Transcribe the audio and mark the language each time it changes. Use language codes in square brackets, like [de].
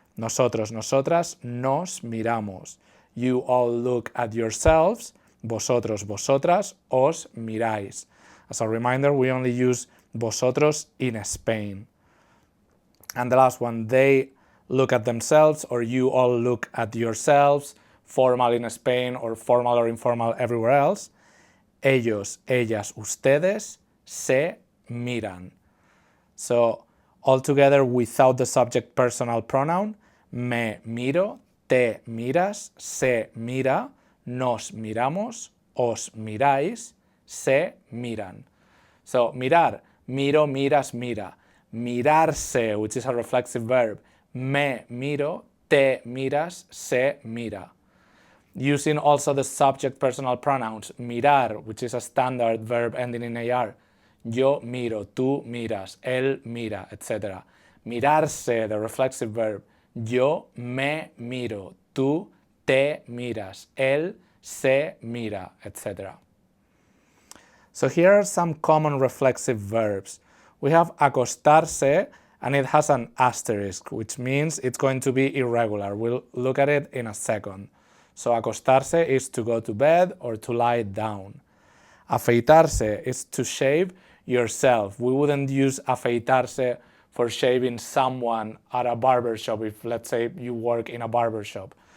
[es] Nosotros, nosotras nos miramos. [en] You all look at yourselves. [es] Vosotros, vosotras os miráis. [en] As a reminder, we only use vosotros in Spain. And the last one, they look at themselves, or you all look at yourselves, formal in Spain or formal or informal everywhere else. [es] Ellos, ellas, ustedes se miran. [en] So all together without the subject personal pronoun, [es] me miro, te miras, se mira, nos miramos, os miráis, se miran. So mirar, miro, miras, mira. Mirarse, [en] which is a reflexive verb, [es] me miro, te miras, se mira. [en] Using also the subject personal pronouns, mirar, which is a standard verb ending in AR. [es] Yo miro, tú miras, él mira, etc. Mirarse, [en] the reflexive verb. [es] Yo me miro, tú te miras, él se mira, etc. [en] So here are some common reflexive verbs. We have acostarse, and it has an asterisk, which means it's going to be irregular. We'll look at it in a second. So acostarse is to go to bed or to lie down. Afeitarse is to shave yourself. We wouldn't use afeitarse for shaving someone at a barber shop if, let's say, you work in a barber shop.